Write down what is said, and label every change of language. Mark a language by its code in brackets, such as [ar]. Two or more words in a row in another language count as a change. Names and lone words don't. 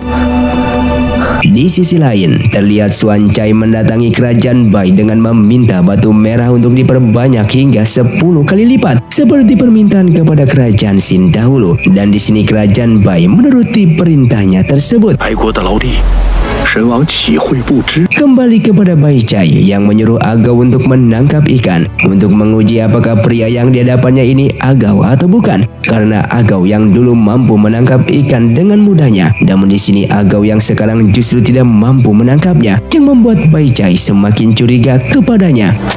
[id] Di sisi lain, terlihat Xuan Cai mendatangi kerajaan Bai dengan meminta batu merah untuk diperbanyak hingga 10 kali lipat seperti permintaan kepada kerajaan Sin dahulu. Dan di sini kerajaan Bai menuruti perintahnya tersebut. [zh] 白国的老弟，神王岂会不知？ [id] Kembali kepada Baichai yang menyuruh Agau untuk menangkap ikan untuk menguji apakah pria yang di hadapannya ini Agau atau bukan. Karena Agau yang dulu mampu menangkap ikan dengan mudahnya, namun di sini Agau yang sekarang justru tidak mampu menangkapnya, yang membuat Baichai semakin curiga kepadanya.